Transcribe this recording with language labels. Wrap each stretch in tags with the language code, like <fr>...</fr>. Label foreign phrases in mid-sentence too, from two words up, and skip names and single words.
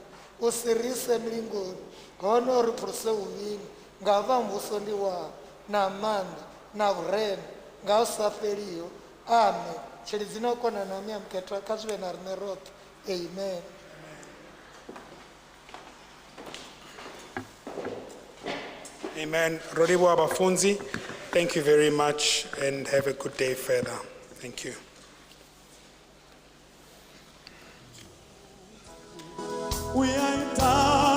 <ve>U si ri ise milingoni, hone uri phuruse uvhini, nga vha muvhuso ndi wao na maanḓa na vhureme nga u sa fheliho. Amen. Tshilidzi na u kona na miya muketwa kha zwi vhe na riṋe roṱhe. Amen. Amen. Rolibo Abafunzi,</ve> <en>thank you very much and have a good day further. Thank you. We are in town.</en>